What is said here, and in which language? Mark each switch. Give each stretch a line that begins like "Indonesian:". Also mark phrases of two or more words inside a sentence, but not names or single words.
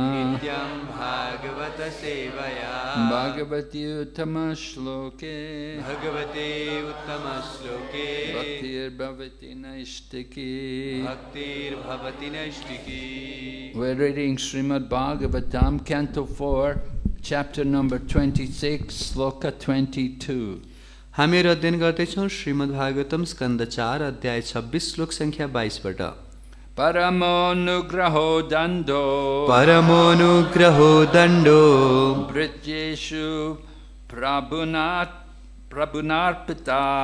Sanskrit: भगवति उत्तम श्लोके भक्तिर् भवति नैष्ठिकी
English: We're reading Srimad Bhagavatam, Canto 4, Chapter number 26, Sloka 22.
Nepali: हामीहरू अध्ययन गर्दैछौँ श्रीमद् भागवतम स्कन्द 4 अध्याय 26 श्लोक संख्या 22 बाट
Sanskrit: परमोनुग्रहो दण्डो भृत्येषु प्रभुनार्पिता